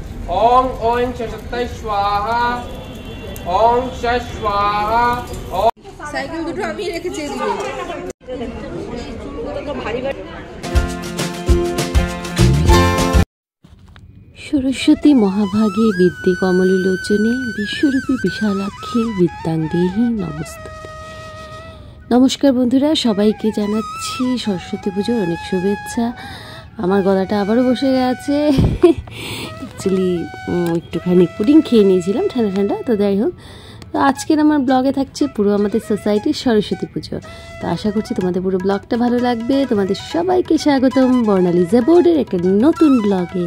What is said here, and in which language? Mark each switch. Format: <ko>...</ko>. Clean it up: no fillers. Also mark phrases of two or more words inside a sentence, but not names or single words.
<sa>ओम ओं शशक्तय स्वाहा ओम श स्वाहा।</sa> <bn>साइकिल দুটো আমি রেখেছি এদিকে।</bn> <sa>सरस्वती महाभागे विद्ये कमललोचने विश्वरूपी विशालाक्षी विद्यांदेहि नमस्ते।</sa> <bn>নমস্কার বন্ধুরা, সবাইকে জানাচ্ছি সরস্বতী পুজোর অনেক শুভেচ্ছা। আমার গলাটা আবারও বসে গেছে। অ্যাকচুয়ালি একটুখানি পুডিং খেয়ে নিয়েছিলাম ঠান্ডা ঠান্ডা। তো যাই হোক, তো আজকের আমার ব্লগে থাকছে পুরো আমাদের সোসাইটির সরস্বতী পুজো। তো আশা করছি তোমাদের পুরো ব্লগটা ভালো লাগবে। তোমাদের সবাইকে স্বাগতম বর্ণালী বোর্ডের একটা নতুন ব্লগে।</bn>